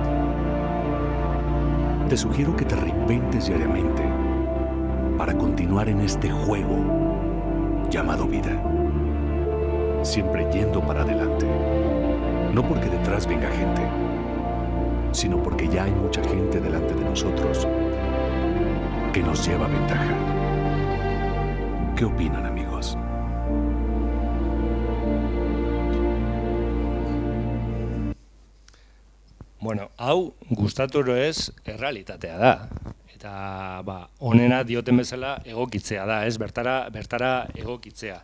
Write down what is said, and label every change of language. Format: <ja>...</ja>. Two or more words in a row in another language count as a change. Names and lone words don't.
<es>Te sugiero que te reinventes diariamente para continuar en este juego llamado vida. Siempre yendo para adelante. No porque detrás venga gente, sino porque ya hay mucha gente delante de nosotros que nos lleva ventaja. ¿Qué opinan, amigos?</es> <eu>Bueno, hau gustatu ez errealitatea da. Eta honena dioten bezala egokitzea da, ez? Bertara egokitzea.</eu>